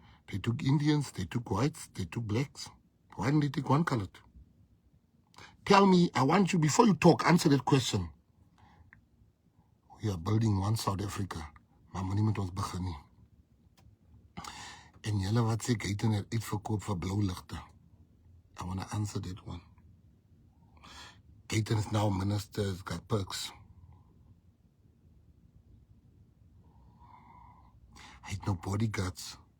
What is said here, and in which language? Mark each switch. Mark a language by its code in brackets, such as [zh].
[en] They took Indians, they took whites, they took blacks. Why didn't they take one colored? Tell me, I want you, before you talk, answer that question. We are building one South Africa. [af] Maar moenie met ons begin nie. En julle wat sê Gayton het uitverkoop vir blou ligte. [en] I want to answer that one. Gayton is now minister, has got perks. [af] Hy het [en] no bodyguards.